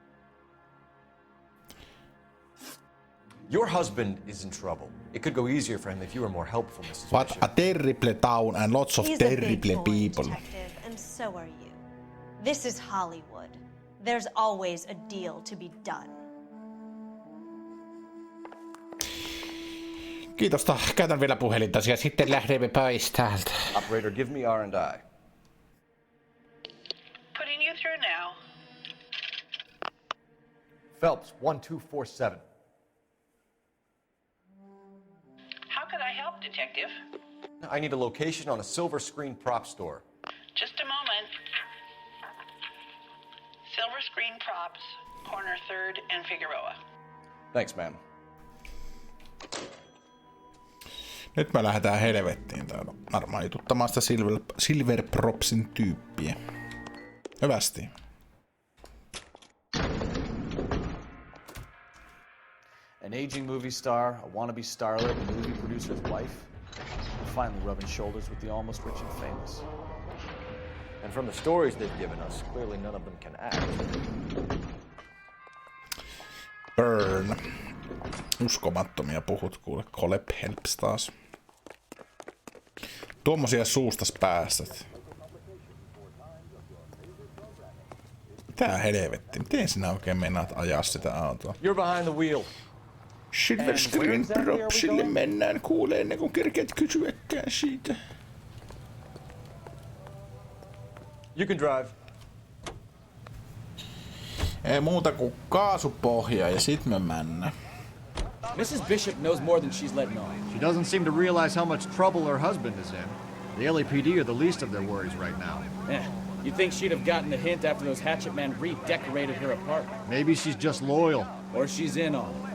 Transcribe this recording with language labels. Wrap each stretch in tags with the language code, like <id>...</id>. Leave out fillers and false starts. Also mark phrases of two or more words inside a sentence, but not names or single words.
<en>Your husband is in trouble. It could go easier for him if you were more helpful, Mrs. What Bishop. a terrible town and lots of He's a big terrible foreign people. detective, and so are you. This is Hollywood. There's always a deal to be done.</en> <fi>Kiitosta. Käytän vielä puhelintasi ja sitten lähdemme pois täältä.</fi> <en>Operator, give me R&I. Putting you through now. Phelps, 1247. How can I help, Detective? I need a location on a silver screen prop store. Just a moment. Silver Screen Props, corner 3rd and Figueroa. Thanks, ma'am.</en> <fi>Nyt me lähdetään helvettiin täällä armaituttamaan sitä Silver Propsin tyyppiä. Hyvästi.</fi> <en>An aging movie star, a wannabe starlet, a movie producer's wife. Finally rubbing shoulders with the almost rich and famous. And from the stories they've given us, clearly none of them can act. Burn.</en> <fi>Uskomattomia puhut, kuule. Colep helps taas. Tuommoisia suustas päästät. Mitä helvetti? Miten sinä oikein meinaat ajaa sitä autoa?</fi> <en>You're behind the wheel.</en> <fi>Silver Screen Propsille mennään kuulee ennen kuin kerkeät kysyäkään siitä.</fi> <en>You can drive.</en> <fi>Ei muuta kuin kaasupohja ja sit me mennään.</fi> <en>Mrs. Bishop knows more than she's letting on. She doesn't seem to realize how much trouble her husband is in. The LAPD are the least of their worries right now. You'd think she'd have gotten the hint after those hatchet men redecorated her apartment. Maybe she's just loyal. Or she's in on it.</en>